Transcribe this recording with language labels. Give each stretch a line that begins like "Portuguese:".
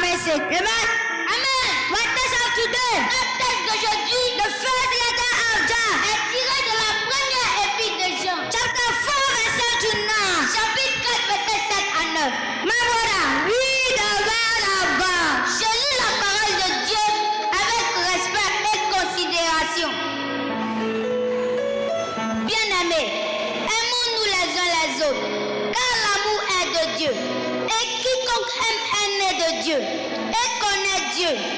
English: Amen. Amen. What text of today?
French: Le texte d'aujourd'hui,
English: the first letter of John,
French: est tiré de la première épître de Jean. Chapter 4, verset 7 to 9. Chapitre 4, verset 7 à 9.
English: My brother, read the word of God.
French: Je lis la parole de Dieu avec respect et considération. Bien-aimés, aimons-nous les uns les autres, car l'amour est de Dieu. Et quiconque aime est né de Dieu. Et connaît Dieu.